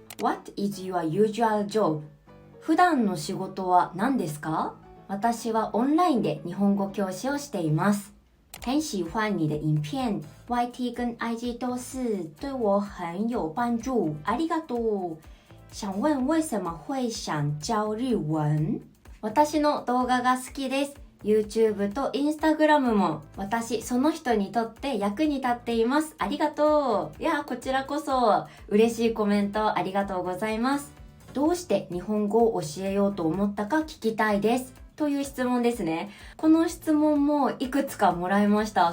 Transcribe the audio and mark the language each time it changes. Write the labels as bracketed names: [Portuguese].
[English] What is your usual job？ [Japanese] 普段の仕事は何ですか？私はオンラインで日本語教師をしています。 [Chinese] 很喜欢你的影片 YT 跟 IG 都是对我很有帮助 [Japanese] ありがとう。 [Chinese] 想問為什麼會想教日文？ [Japanese] 私の動画が好きです。 YouTube と Instagram も私その人にとって役に立っています。ありがとう。いや、こちらこそ嬉しいコメントありがとうございます。どうして日本語を教えようと思ったか聞きたいです。という質問ですね。この質問もいくつかもらいました。